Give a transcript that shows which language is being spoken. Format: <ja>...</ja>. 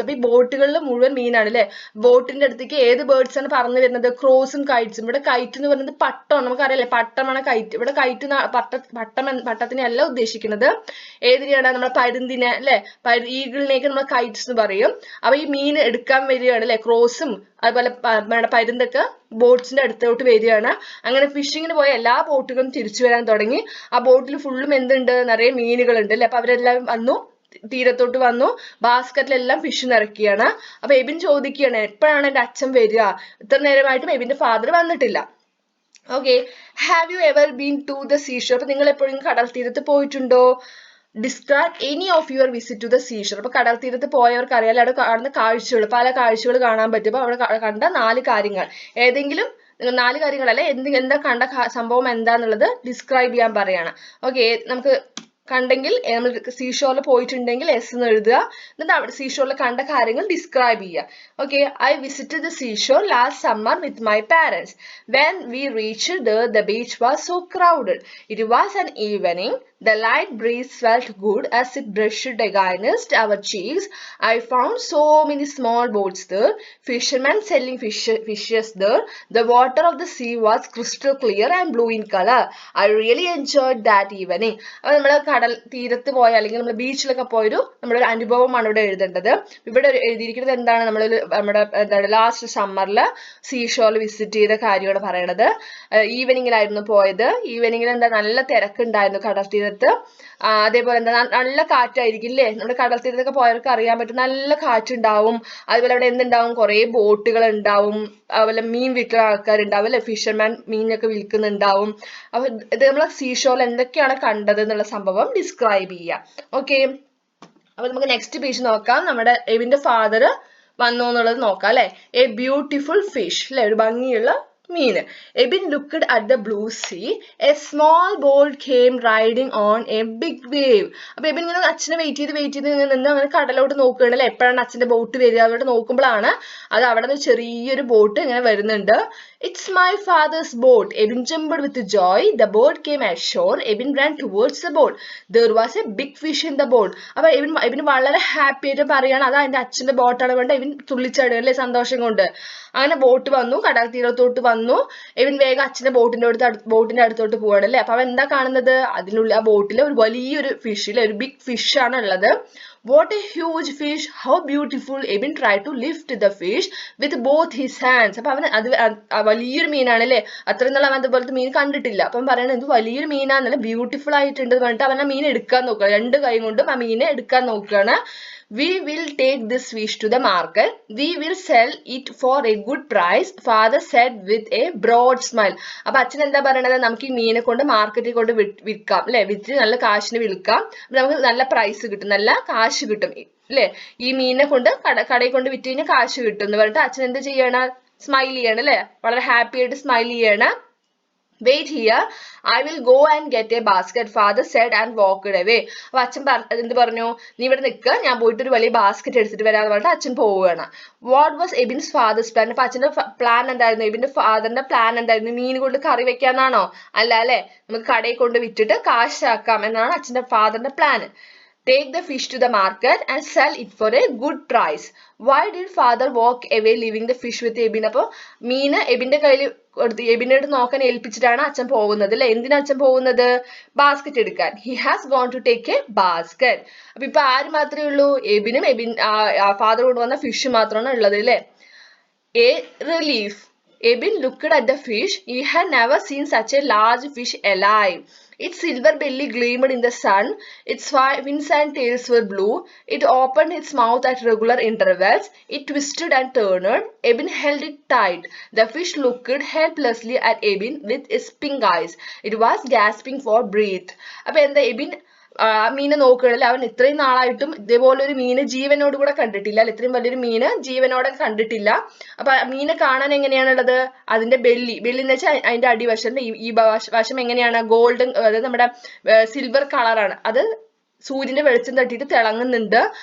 <ml>അപ്പൊ ഈ ബോട്ടുകളിൽ മുഴുവൻ മീനാണ് അല്ലെ. ബോട്ടിന്റെ അടുത്തേക്ക് ഏത് ബേർഡ്സ് ആണ് പറന്നു വരുന്നത്? ക്രോസും കൈറ്റ്സും. ഇവിടെ കൈറ്റ് എന്ന് പറയുന്നത് പട്ടമാണ്, നമുക്കറിയാലേ, പട്ടമാണ് കൈറ്റ്. ഇവിടെ കൈറ്റ് പട്ടത്തിനെയല്ല ഉദ്ദേശിക്കുന്നത്. ഏതിനെയാണ്? നമ്മുടെ പരുന്തിനെ അല്ലെ, ഈഗിളിനെയൊക്കെ നമ്മൾ കൈറ്റ്സ് എന്ന് പറയും. അപ്പൊ ഈ മീൻ എടുക്കാൻ വരികയാണ് അല്ലെ, ക്രോസും അതുപോലെ പരുന്തൊക്കെ ബോട്ട്സിന്റെ അടുത്തോട്ട് വരികയാണ്. അങ്ങനെ ഫിഷിങ്ങിന് പോയ എല്ലാ ബോട്ടുകളും തിരിച്ചു വരാൻ തുടങ്ങി. ആ ബോട്ടിൽ ഫുള്ളും എന്തുണ്ട്? നിറയെ മീനുകളുണ്ട് അല്ലെ. അപ്പൊ അവരെല്ലാം വന്നു, തീരത്തോട്ട് വന്നു, ബാസ്ക്കറ്റിലെല്ലാം ഫിഷ് നിറയ്ക്കുകയാണ്. അപ്പൊ എബിൻ ചോദിക്കുകയാണ്, എപ്പോഴാണ് എന്റെ അച്ഛൻ വരിക? ഇത്ര നേരമായിട്ടും എബിന്റെ ഫാദർ വന്നിട്ടില്ല.</ml> <en>Okay, have you ever been to the seashore?</en> <ml>അപ്പൊ നിങ്ങൾ എപ്പോഴും കടൽ തീരത്ത് പോയിട്ടുണ്ടോ?</ml> <en>describe any of your visit to the seashore.</en> <ml>അപ്പോൾ കടൽ തീരത്ത് പോയവർക്ക് അറിയാലോ അവിടെ കാണുന്ന കാഴ്ചകൾ, പല കാഴ്ചകൾ കാണാൻ പറ്റും. അപ്പോൾ അവിടെ കണ്ട 4 കാര്യങ്ങൾ, ഏതെങ്കിലും 4 കാര്യങ്ങളല്ല, എന്താ കണ്ട സംഭവം എന്താന്നുള്ളത് ഡിസ്ക്രൈബ് ചെയ്യാൻ പറയാണ്. ഓക്കെ, നമുക്ക് കണ്ടെങ്കിൽ നമ്മൾ സീഷോറിൽ പോയിട്ടുണ്ടെങ്കിൽ എസ് എന്ന് എഴുതുക, എന്നിട്ട് അവിടെ സീഷോറിൽ കണ്ട കാര്യങ്ങൾ ഡിസ്ക്രൈബ് ചെയ്യുക.</ml> <en>Okay, I visited the seashore last summer with my parents. When we reached there the beach was so crowded. It was an evening. The light breeze felt good as it brushed against our cheeks. I found so many small boats there, fishermen selling fishes there. The water of the sea was crystal clear and blue in color. I really enjoyed that evening.</en> <ml>അപ്പോൾ നമ്മൾ കടൽ തീരത്ത് പോയ അല്ലെങ്കിൽ നമ്മൾ ബീച്ചിലൊക്കെ പോയൊരു നമ്മുടെ ഒരു അനുഭവമാണ് ഇവിടെ എഴുതേണ്ടത്. ഇവിടെ എഴുതിയിരിക്കുന്നത് എന്താണ്, നമ്മുടെ എന്താണ് ലാസ്റ്റ് സമ്മറിൽ സീഷോറിൽ വിസിറ്റ് ചെയ്ത കാര്യമാണ് പറയണത്. ഈവനിങ്ങിലായിരുന്നു പോയത്. ഈവനിങ്ങിൽ എന്താ നല്ല തിരക്കുണ്ടായിരുന്നു കടൽ തീരത്ത്. അതേപോലെ എന്താ നല്ല കാറ്റായിരിക്കും അല്ലേ, നമ്മുടെ കടൽ തീരത്തൊക്കെ പോയവർക്ക് അറിയാൻ പറ്റും, നല്ല കാറ്റുണ്ടാവും. അതുപോലെ അവിടെ എന്തുണ്ടാവും, കുറെ ബോട്ടുകൾ ഉണ്ടാവും, അതുപോലെ മീൻ വിൽക്കുന്ന ആൾക്കാരുണ്ടാവും അല്ലെ, ഫിഷർമാൻ മീനൊക്കെ വിൽക്കുന്നുണ്ടാവും. അപ്പൊ ഇത് നമ്മൾ സീഷോറിൽ എന്തൊക്കെയാണ് കണ്ടത് എന്നുള്ള സംഭവം ഡിസ്ക്രൈബ് ചെയ്യാം. ഓക്കെ, അപ്പൊ നമുക്ക് നെക്സ്റ്റ് പേജ് നോക്കാം. നമ്മുടെ എബിന്റെ ഫാദർ വന്നു എന്നുള്ളത് നോക്കാം അല്ലെ.</ml> <en>a beautiful fish</en> <ml>അല്ലെ, ഒരു ഭംഗിയുള്ള മീന്.</ml> <en>Ebin looked at the blue sea. A small boat came riding on a big wave.</en> <ml>അപ്പൊ എബിൻ ഇങ്ങനെ അച്ഛനെ വെയിറ്റ് ചെയ്ത് നിന്ന് അങ്ങനെ കടലോട്ട് നോക്കുകയാണ് അല്ലെ, എപ്പോഴാണ് അച്ഛന്റെ ബോട്ട് വരിക, അതോട്ട് നോക്കുമ്പോഴാണ് അത് അവിടെ നിന്ന് ചെറിയൊരു ബോട്ട് ഇങ്ങനെ വരുന്നുണ്ട്.</ml> <en>It's my father's boat. Ebin jumped with joy. The boat came ashore. Ebin ran towards the boat. There was a big fish in the boat.</en> <ml>അപ്പൊ എബിന് വളരെ ഹാപ്പി ആയിട്ട് പറയാണ് അത് എന്റെ അച്ഛന്റെ ബോട്ടാണ് വേണ്ട. എബിൻ തുള്ളിച്ചാടുക അല്ലെ സന്തോഷം കൊണ്ട്. അങ്ങനെ ബോട്ട് വന്നു, കടൽ തീരത്തോട്ട് വന്നു. എബിൻ വേഗം അച്ഛന്റെ ബോട്ടിന്റെ അടുത്തോട്ട് പോവാണ് അല്ലെ. അപ്പൊ അവൻ എന്താ കാണുന്നത്, അതിനുള്ളിൽ ആ ബോട്ടിൽ ഒരു വലിയൊരു ഫിഷ് അല്ലെ, ഒരു ബിഗ് ഫിഷ് ആണ് ഉള്ളത്.</ml> <en>What a huge fish! How beautiful! Ebin tried to lift the fish with both his hands.</en> <ml>അപ്പൊ അവൻ അത് വലിയൊരു മീനാണ് അല്ലെ, അത്രയും നാൾ അവൻ അതുപോലത്തെ മീൻ കണ്ടിട്ടില്ല. അപ്പം പറയുന്നത് ഇത് വലിയൊരു മീനാന്നല്ല, ബ്യൂട്ടിഫുൾ ആയിട്ടുണ്ട് പറഞ്ഞിട്ട് അവൻ ആ മീൻ എടുക്കാൻ നോക്കുക, 2 കൈ കൊണ്ടും ആ മീനെ എടുക്കാൻ നോക്കുകയാണ്.</ml> <en>We will take this fish to the market. We will sell it for a good price, father said with a broad smile.</en> <ml>അപ്പൊ അച്ഛൻ എന്താ പറയണത്, നമുക്ക് ഈ മീനെ കൊണ്ട് മാർക്കറ്റിൽ കൊണ്ട് വിൽക്കാം അല്ലെ, വിറ്റ് നല്ല കാശിന് വിൽക്കാം, നമുക്ക് നല്ല പ്രൈസ് കിട്ടും, നല്ല കാശ് കിട്ടും അല്ലെ, ഈ മീനെ കൊണ്ട് കടയിൽ കൊണ്ട് വിറ്റ് കഴിഞ്ഞാൽ കാശ് കിട്ടും എന്ന് പറഞ്ഞിട്ട് അച്ഛൻ എന്ത് ചെയ്യണം, സ്മൈൽ ചെയ്യണം അല്ലെ, വളരെ ഹാപ്പി ആയിട്ട് സ്മൈൽ ചെയ്യണം.</ml> <en>Wait here, I will go and get a basket, father said and walked away.</en> <ml>അപ്പൊ അച്ഛൻ എന്ത് പറഞ്ഞു, നീ ഇവിടെ നിൽക്കുക, ഞാൻ പോയിട്ട് ഒരു വലിയ ബാസ്ക്കറ്റ് എടുത്തിട്ട് വരാന്ന് പറഞ്ഞിട്ട് അച്ഛൻ പോവുകയാണ്.</ml> <en>What was Ebin's father's plan?</en> <ml>അപ്പൊ അച്ഛന്റെ പ്ലാൻ എന്തായിരുന്നു, എബിന്റെ ഫാദറിന്റെ പ്ലാൻ എന്തായിരുന്നു, മീൻ കൊണ്ട് കറി വെക്കാന്നാണോ, അല്ല അല്ലെ, നമുക്ക് കടയിൽ കൊണ്ട് വിറ്റിട്ട് കാശാക്കാം എന്നാണ് അച്ഛന്റെ ഫാദറിന്റെ plan.</ml> <en>Take the fish to the market and sell it for a good price. Why did father walk away leaving the fish with Ebin?</en> <ml>അപ്പോൾ മീന് എബിന്റെ കയ്യിൽ കൊടുത്ത് എബിനെ അടുത്ത് നോക്കാൻ ഏൽപ്പിച്ചിട്ടാണ് അച്ഛൻ പോകുന്നത് അല്ലെ. എന്തിനാ അച്ഛൻ പോകുന്നത്, ബാസ്ക്കറ്റ് എടുക്കാൻ.</ml> <en>He has gone to take a basket.</en> <ml>അപ്പൊ ഇപ്പൊ ആര് മാത്രമേ ഉള്ളൂ, എബിനും ഫാദർ കൊണ്ടുവന്ന ഫിഷ് മാത്രമാണ് ഉള്ളത് അല്ലെ.</ml> <en>A relief. Ebin looked at the fish. He had never seen such a large fish alive. Its silver belly gleamed in the sun. Its fins and tails were blue. It opened its mouth at regular intervals. It twisted and turned. Ebin held it tight. The fish looked helplessly at Ebin with its pink eyes. It was gasping for breath.</en> <ml>അപ്പൊ എന്താ, എബിൻ ആ മീനെ നോക്കുകയാണല്ലേ, അവൻ ഇത്രയും നാളായിട്ടും ഇതേപോലെ ഒരു മീന് ജീവനോട് കൂടെ കണ്ടിട്ടില്ല അല്ലെ, ഇത്രയും വലിയൊരു മീന് ജീവനോടെ കണ്ടിട്ടില്ല. അപ്പൊ മീനെ കാണാൻ എങ്ങനെയാണുള്ളത്, അതിന്റെ ബെല്ലി എന്ന് വെച്ചാൽ അതിന്റെ അടിവശം, ഈ വശം എങ്ങനെയാണ്, ഗോൾഡൻ, അതായത് നമ്മുടെ സിൽവർ കളറാണ്, അത് സൂര്യന്റെ വെളിച്ചം തട്ടിയിട്ട് തിളങ്ങുന്നുണ്ട്.</ml>